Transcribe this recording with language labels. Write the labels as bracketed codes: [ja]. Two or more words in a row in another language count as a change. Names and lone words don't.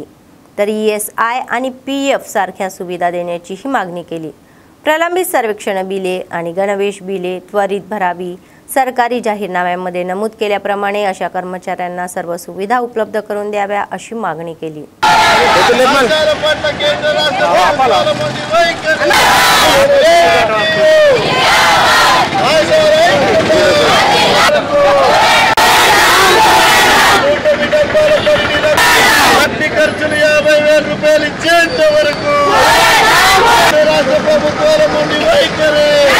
[mr] तर ESI आणि PF सारख्या सुविधा देण्याचीही मागणी केली. प्रलंबित सर्वेक्षण बिले आणि गणवेश बिले त्वरित भरावी. सरकारी जाहीरनाम्यामध्ये नमूद केल्याप्रमाणे अशा कर्मचाऱ्यांना सर्व सुविधा उपलब्ध करून द्याव्या अशी मागणी केली. [te] ఖర్చులు 50,000 రూపాయలు ఇచ్చేంత వరకు రాష్ట్ర ప్రభుత్వాల నుండి వైఖరి